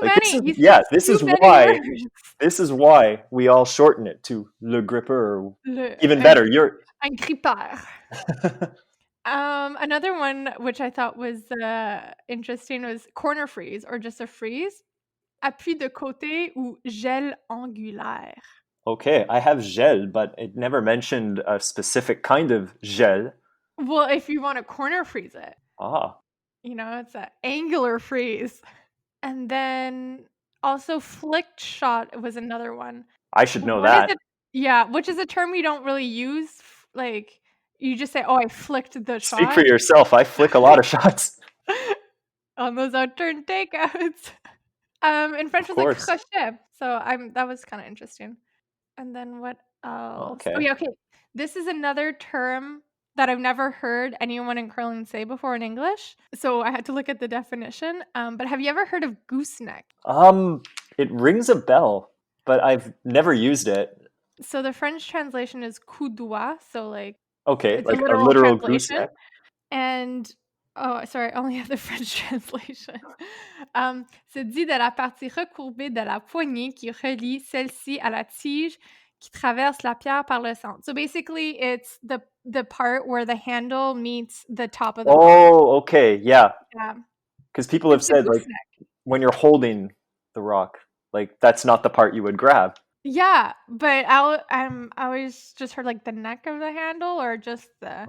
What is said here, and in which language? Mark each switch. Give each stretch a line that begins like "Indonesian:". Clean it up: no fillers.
English: Like this many. is You said yeah, too many words. this is why we all shorten it to le gripper or
French: Le
English: even better, you're
French: un grippeur.
English: Another one which I thought was, interesting was corner freeze or just a freeze.
French: Appui de côté ou gel angulaire.
English: Okay, I have gel, but it never mentioned a specific kind of gel. Well, if you wanna corner freeze it, Ah, it's a angular freeze. And then also flicked shot was another one. I should know What is that. it? Yeah, which is a term we don't really use, like, you just say, "Oh, I flicked the Speak for shot." yourself. I flick a lot of shots. On those outturn takeouts. In French Of was like crochet, so that was kinda interesting. And then what else? Oh, Okay. yeah, okay. This is another term that I've never heard anyone in curling say before in English, so I had to look at the definition, but have you ever heard of gooseneck? Um, it rings a bell, but I've never used it. So the French translation is coup d'oie, so, like, Okay, it's a like a literal literal translation. gooseneck. And oh, sorry, I only have the French translation.
French: C'est dit de la partie recourbée de la poignée qui relie celle-ci à la tige qui traverse la pierre par le centre.
English: So basically, it's the part where the handle meets the top of the rock. Oh, okay, yeah. Yeah, Because people have it's the said like gooseneck. when you're holding the rock, like that's not the part you would grab. Yeah, but I always just heard like the neck of the handle or just the.